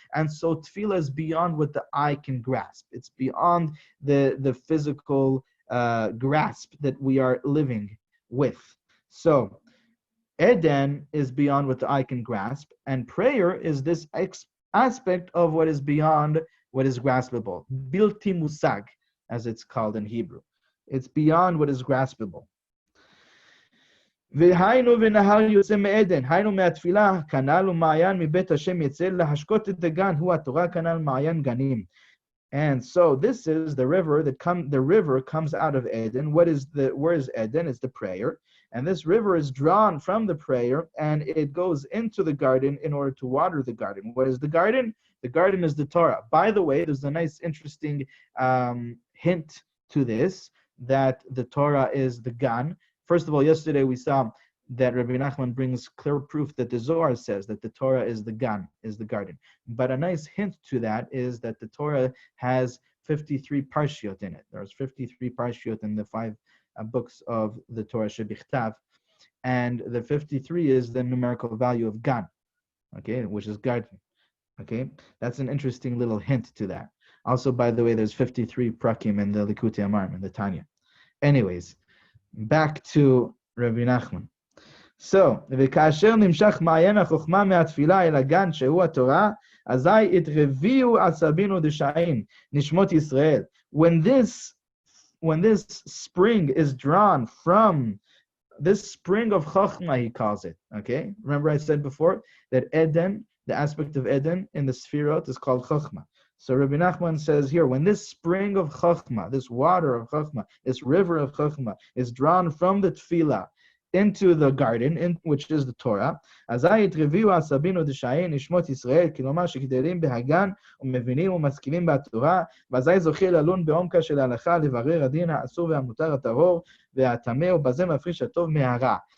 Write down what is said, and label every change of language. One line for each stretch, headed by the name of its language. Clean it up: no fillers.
English: And so tefillah is beyond what the eye can grasp. It's beyond the physical grasp that we are living with. So Eden is beyond what the eye can grasp, and prayer is this aspect of what is beyond what is graspable.
Hebrew: Bilti musag,
English: as it's called in Hebrew. It's beyond what is graspable.
Hebrew: והיינו ונהר יוצא מעדן, היינו מהתפילה, כנ"ל ומעיין מבית השם יצא להשקות את הגן, הוא התורה כנ"ל מעיין גנים.
English: And so this is the river the river comes out of Eden. Where is Eden? It's the prayer. And this river is drawn from the prayer, and it goes into the garden in order to water the garden. What is the garden? The garden is the Torah. By the way, there's a nice, interesting hint to this, that the Torah is the Gan. First of all, yesterday we saw that Rabbi Nachman brings clear proof that the Zohar says that the Torah is the Gan, is the garden. But a nice hint to that is that the Torah has 53 parshiot in it. There's 53 parshiot in the 5 books of the Torah Shebichtav, and the 53 is the numerical value of Gan, okay, which is garden. Okay, that's an interesting little hint to that. Also, by the way, there's 53 prakim in the Likutei Moharan, in the Tanya. Anyways, back to Rabbi Nachman.
Hebrew: So, וכאשר נמשך מעיין החוכמה מהתפילה אל הגן שהוא התורה, אזי התרביעו עצבינו דשאים, נשמות ישראל.
English: When this spring is drawn from this spring of Chokhmah, he calls it. Okay, remember I said before that Eden, the aspect of Eden in the Sefirot, is called Chokhmah. So Rabbi Nachman says here, when this spring of Chachma, this water of Chachma, this river of Chachma is drawn from the Tefillah into the garden, which is the Torah,
Hebrew: אזי התרביעו העשבים ודשאי נשמות ישראל, כלומר שגדלים בהגן ומבינים ומשכילים בתורה, ואזי זוכה ללון בעומקה של ההלכה, לברר הדין האסור והמותר הטהור והטמא, ובזה מפריש הטוב מהרע.